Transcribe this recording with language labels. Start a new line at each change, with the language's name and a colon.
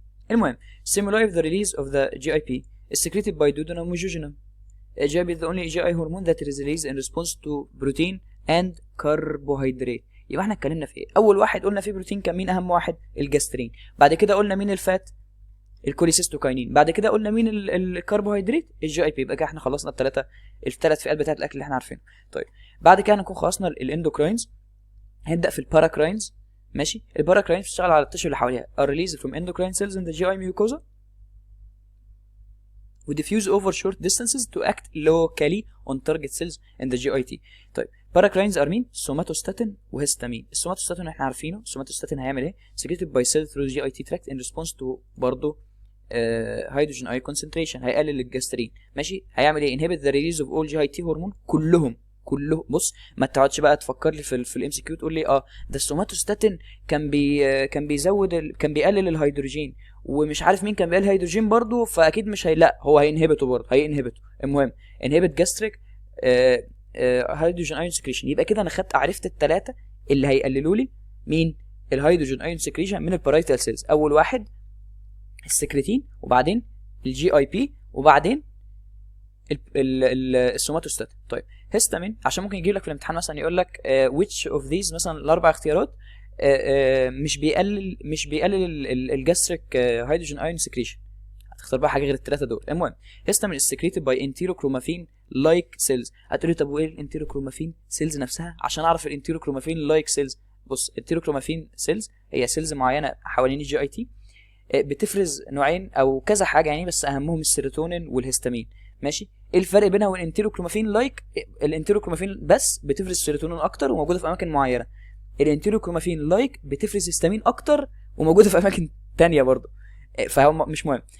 Arabic: المهم،
English: stimuli of the release of the GIP is secreted by duodenum and jejunum. GIP is the only GI hormone that is released in response to protein and carbohydrate.
Arabic: يبقى احنا اتكلمنا في ايه؟ اول واحد قلنا فيه بروتين كان مين؟ اهم واحد الجاسترين. بعد كده قلنا مين الفات؟ الكوليسيستوكاينين. بعد كده قلنا مين الكربوهيدرات؟ الجي اي بي. يبقى كده احنا خلصنا الثلاث فئات بتاعت الاكل اللي احنا عارفينه. طيب بعد كده هنكون خلصنا الاندوكراينز، هنبدا في الباراكراينز. ماشي، الباراكراينز بتشتغل على التشو اللي حواليها.
English: are released from endocrine cells in the GI mucosa
Arabic: و
English: diffuse over short distances to act locally on target cells in the GIT.
Arabic: طيب باراكراينز
English: are
Arabic: مين؟ سوماتوستاتين وهيستامين. السوماتوستاتين احنا عارفينه، السوماتوستاتين هيعمل ايه؟
English: secreted by cell through GIT tract in response to
Arabic: برضه هيدروجين اي كونسنتريشن، هيقلل الجاسترين. ماشي، هيعمل ايه؟
English: inhibit the release of all GIT
Arabic: هرمون كلهم. بص، ما تقعدش بقى تفكر لي في الام سي كيو تقول لي ده السوماتوستاتين كان بيزود كان بيقلل الهيدروجين، ومش عارف مين كان بيقلل الهيدروجين برضو، فاكيد مش لا هو هينهبته برضو، هينهبته. المهم
English: inhibit gastric hydrogen ion secretion.
Arabic: يبقى كده انا عرفت الثلاثه اللي هيقللوا لي مين؟ الهيدروجين ايون سكريشن من البارايتال سيلز. اول واحد السكرتين، وبعدين الجي اي بي، وبعدين السوماتوستاتين. طيب هيستامين، عشان ممكن يجيب لك في الامتحان مثلا يقول لك
English: which of these
Arabic: مثلا الاربع اختيارات مش بيقلل الجاستريك هيدروجين ايون سكريشن، هتختار بقى حاجه غير الثلاثه دول. المهم،
English: Histamine is secreted by enterochromaffin like cells.
Arabic: هتقول لي طب وايه الانتيروكرومافين سيلز نفسها عشان اعرف الانتيروكرومافين لايك سيلز؟ بص، الانتيروكرومافين سيلز هي سيلز معينه حوالين الجي اي تي بتفرز نوعين او كذا حاجه يعني، بس اهمهم السيروتونين والهستامين. ماشي، ايه الفرق بينها والانتيروكرومافين لايك؟ الانتيروكرومافين بس بتفرز سيروتونين اكتر وموجوده في اماكن معينه، الانتيروكرومافين لايك بتفرز هستامين اكتر وموجوده في اماكن تانية برضه، فهم مش مهم.